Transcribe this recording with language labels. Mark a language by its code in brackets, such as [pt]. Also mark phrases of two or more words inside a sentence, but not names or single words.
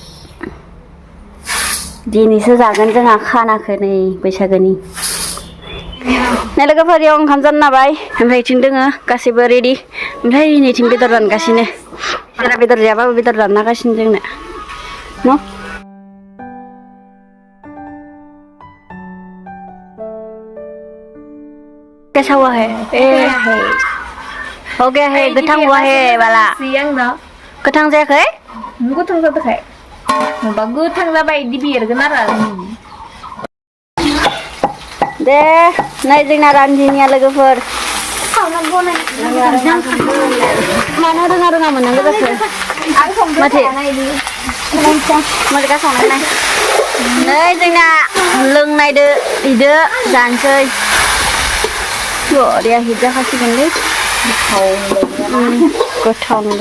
[brx] दिनैसो जागोन जोंहा खानाखौ नै बैसागोनि Nah logoफोर याव ओंखाम जानो नाबाय ओमफ्राय इथिं दोङो गासैबो रेडि ओमफ्राय नैथिं बेदर रानगासिनो बेदर जायाबाबो बेदर राननागासिनो जोंनो न' [hi] कैसा हुआ है हो गया है [brx] गोथां [hi] हुआ है [brx] बाला गोथां जायाखै गोथां जादोंखाय माबा गोथां जाबाय इदि बेरगोन आरो दे नै जोंना रान्दिनिया लोगोफोर मानो रोङा मोननांगौ जाखो माथो मोरगा संनाय नाय नै जोंना लोंनायदो इदो जानोसै बरिया हिट जाखासिगोनलै गोथाव